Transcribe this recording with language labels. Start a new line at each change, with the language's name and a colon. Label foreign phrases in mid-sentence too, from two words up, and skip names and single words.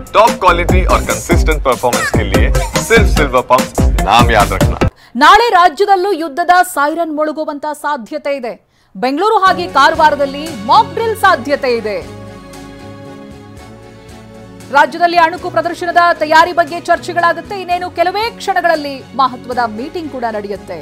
English: top quality
Hindi: और
English: consistent performance
Hindi: के लिए सिर्फ सिल्वर पंप नाम याद रखना।
Kannada: ನಾಳೆ ರಾಜ್ಯದಲ್ಲೂ ಯುದ್ಧದ ಸೈರನ್ ಮೊಳಗುವಂತ ಸಾಧ್ಯತೆ ಇದೆ. ಬೆಂಗಳೂರು ಹಾಗೆ ಕಾರವಾರದಲ್ಲಿ
English: mock drill
Kannada: ಸಾಧ್ಯತೆ ಇದೆ. ರಾಜ್ಯದಲ್ಲಿ ಅಣುಕು ಪ್ರದರ್ಶನದ ತಯಾರಿ ಬಗ್ಗೆ ಚರ್ಚೆಗಳಾಗುತ್ತೆ. ಇನ್ನೇನು ಕೆಲವೇ ಕ್ಷಣಗಳಲ್ಲಿ ಮಹತ್ವದ ಮೀಟಿಂಗ್ ಕೂಡ ನಡೆಯುತ್ತೆ.